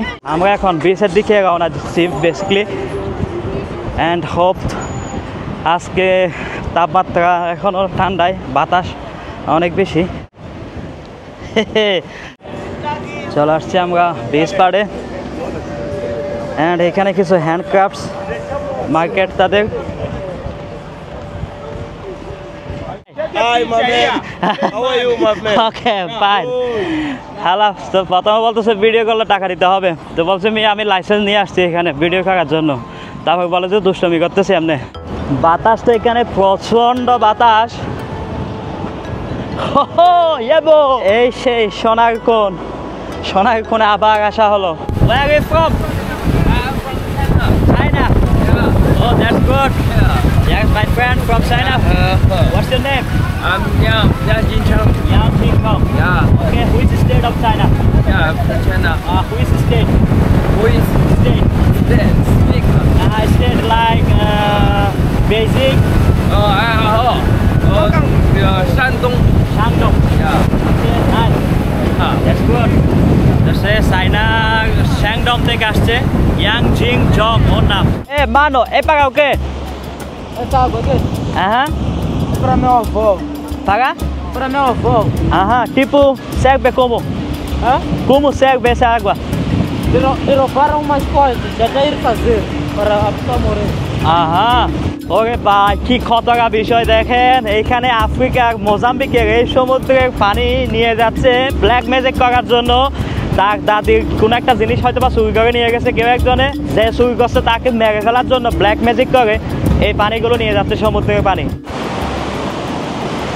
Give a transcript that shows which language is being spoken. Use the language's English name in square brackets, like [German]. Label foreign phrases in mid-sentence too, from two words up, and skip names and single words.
[Bangla] আমরা এখন বিচের দিকে রওনা দিচ্ছি বেসিক্যালি, [English] and hope [Bangla] আজকে তাপমাত্রা এখনও ঠান্ডায়, বাতাস অনেক বেশি। চলে আসছি আমরা বিচ পাড়ে, অ্যান্ড এখানে কিছু [English] handcrafts market [Bangla] তাদের। [English] Hi, my man. How are you, my man? Okay, fine. হ্যালো। [Bangla] তো প্রথমে বলতেছে ভিডিও করলে টাকা দিতে হবে। তো বলছে আমি লাইসেন্স নিয়ে আসছি এখানে ভিডিও করার জন্য। তারপর বলে যে দুষ্টমি করতেছি এমনি। বাতাস তো এখানে প্রচণ্ড বাতাস। এই সেই সোনার কোণে আবার আসা হলো। [English] Where are you from? I'm from China. China. Yeah. Oh, that's good. Yes, my friend from China. What's your name? I'm Yang Jincheng. Yang Jincheng. Yeah. Okay, who is the state of China? Yeah, I'm from China. Who is the state? Who is State. Speak. State like Beijing. Shandong. Shandong. Yeah. Okay, nice. That's good. [Bangla] তো সে চাইনা শ্যাংডং থেকে আসছে, ইয়াং জিং জং ওর নাম। [Portuguese] Mano, paga o quê? Essa água aqui? Aham. Para meu avô. Paga? Para meu avô. Aham, tipo, serve como? Hã? Como serve essa água? Eles para umas coisas, já quer ir fazer para a pessoa morrer. Aham. [Bangla] ওরে ভাই কি খতরা বিষয় দেখেন, এইখানে আফ্রিকার মোজাম্বিকের এই সমুদ্রের পানি নিয়ে যাচ্ছে [English] black magic [Bangla] করার জন্য। তার দাদির কোনো একটা জিনিস হয়তো বা চুরি করে নিয়ে গেছে কেউ একজনে, যে চুরি করছে তাকে মেরে ফেলার জন্য [English] black magic [Bangla] করে এই পানিগুলো নিয়ে যাচ্ছে সমুদ্রের পানি।